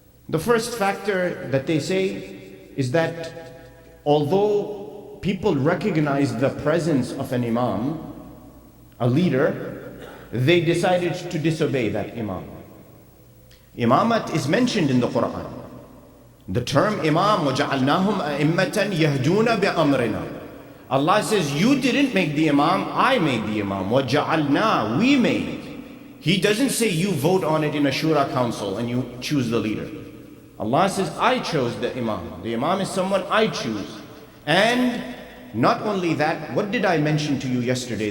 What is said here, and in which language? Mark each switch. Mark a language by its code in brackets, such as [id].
[en] The first factor that they say is that although people recognize the presence of an imam, a leader, they decided to disobey that imam. Imamat is mentioned in the Quran. The term imam, [ar] وَجَعَلْنَاهُمْ أَئِمَّةً يَهْدُونَ بِأَمْرِنَا. [en] Allah says, you didn't make the imam, I made the imam. [ar] وَجَعَلْنَا, [en] we made. He doesn't say you vote on it in a shura council and you choose the leader. Allah says, I chose the imam. The imam is someone I choose. And not only that, what did I mention to you yesterday?